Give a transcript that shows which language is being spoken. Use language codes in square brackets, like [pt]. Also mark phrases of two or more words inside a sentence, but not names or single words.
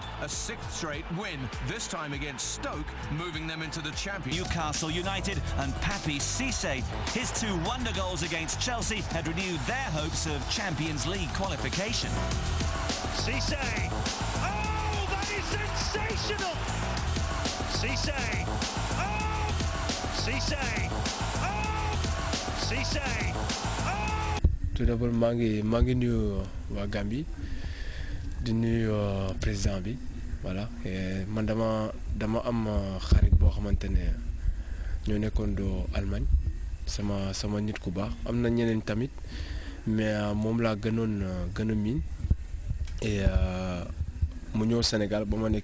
[en] A 6th straight win, this time against Stoke, moving them into the Championship. Newcastle United and Papis Cissé. His 2 wonder goals against Chelsea had renewed their hopes of Champions League qualification. Cissé! Oh, that is sensational! Cissé! Oh! Cissé! Oh! Cissé! Oh! [fr] Tout d'abord [wo] maa ngi nuyu waa Gambie di nuyu président bi voilà man dama am xarit boo xamante ne ñoo nekkoon doo Allemagne sama nit ku baax am na ñeneen tamit mais moom laa gën a miin et mu ñëw Sénégal ba ma